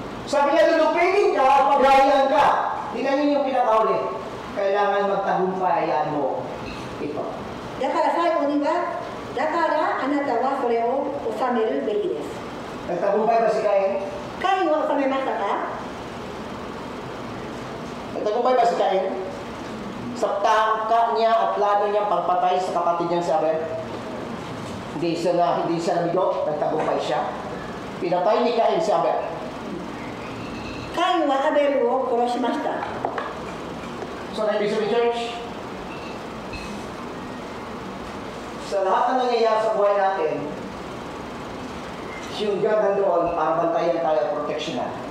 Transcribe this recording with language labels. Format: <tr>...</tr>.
<tl>Sabi niya, lulupigin ka, paghayan ka. Tingnan niyo yung pinakauli. Kailangan magtagumpayan mo ito.</tl> <ja>だから最後には、だからあなたはそれを収めるべきです。</ja> <tl>Nagtagumpay ba si Cain?</tl> <ja>カインを収めましたか？</ja> <tl>Nagtagumpay ba si Cain? Sa tangka niya at plano niyang pagpatay sa kapatid niyang si Abel? Hindi siya nabigo, nagtagumpay siya. Pinatay ni Cain si Abel.</tl> <ja>カインはアベルを殺しました。</ja> <tl>So, na-ibig sabihin, church, sa lahat na nangyayari sa buhay natin, yung God nandoon para bantayan tayo at proteksyonan.</tl>